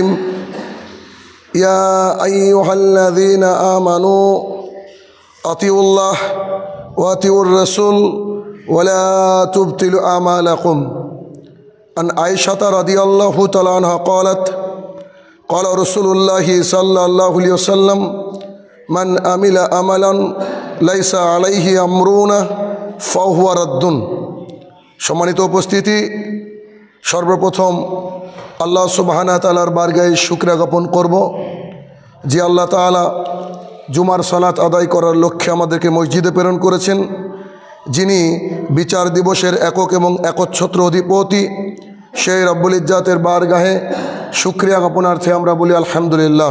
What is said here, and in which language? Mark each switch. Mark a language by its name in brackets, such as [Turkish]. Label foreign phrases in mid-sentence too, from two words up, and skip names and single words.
[Arabic] يا أيها الذين آمنوا أطيعوا الله وأطيعوا الرسول ولا تبطلوا أعمالكم. عن عائشة رضي الله تعالى عنها قالت قال رسول الله صلى الله عليه وسلم من عمل عملا ليس عليه أمرنا فهو رد. [Bangla] সম্মানিত উপস্থিতি, সর্বপ্রথম আল্লাহ সুবহানাহু তাআলার বারগাহে শুকরিয়া জ্ঞাপন করব যে আল্লাহ তাআলা জুমার সালাত আদায় করার লক্ষ্যে আমাদেরকে মসজিদে প্রেরণ করেছেন, যিনি বিচার দিবসের একক এবং একচ্ছত্র অধিপতি, সেই রব্বুল ইজ্জাতের বারগাহে শুকরিয়া জ্ঞাপনার্থে আমরা বলি আলহামদুলিল্লাহ।